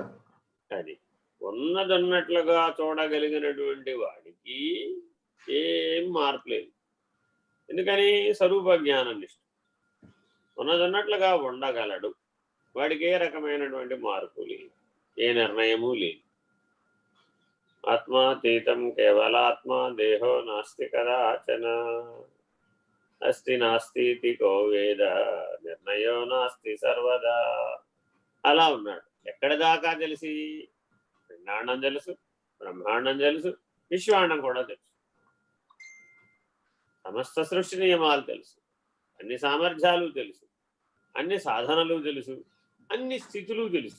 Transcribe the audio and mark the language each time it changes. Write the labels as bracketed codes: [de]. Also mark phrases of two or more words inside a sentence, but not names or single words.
[te] అది ఉన్నదన్నట్లుగా చూడగలిగినటువంటి వాడికి ఏం మార్పు లేదు. ఎందుకని? స్వరూప జ్ఞానం నిష్ఠ. ఉన్నదన్నట్లుగా ఉండగలడు. వాడికి ఏ రకమైనటువంటి మార్పు లేదు, ఏ నిర్ణయము లేదు. [sa] ఆత్మాతీతం కేవలాత్మ దేహో నాస్తి కదాచన అస్తి నాస్తి కో వేద నిర్ణయో నాస్తి సర్వదా. [te] అలా ఉన్నాడు. ఎక్కడి దాకా తెలిసి? పిండాండం తెలుసు, బ్రహ్మాండం తెలుసు, విశ్వాండం కూడా తెలుసు, సమస్త సృష్టి నియమాలు తెలుసు, అన్ని సామర్థ్యాలు తెలుసు, అన్ని సాధనలు తెలుసు, అన్ని స్థితులు తెలుసు.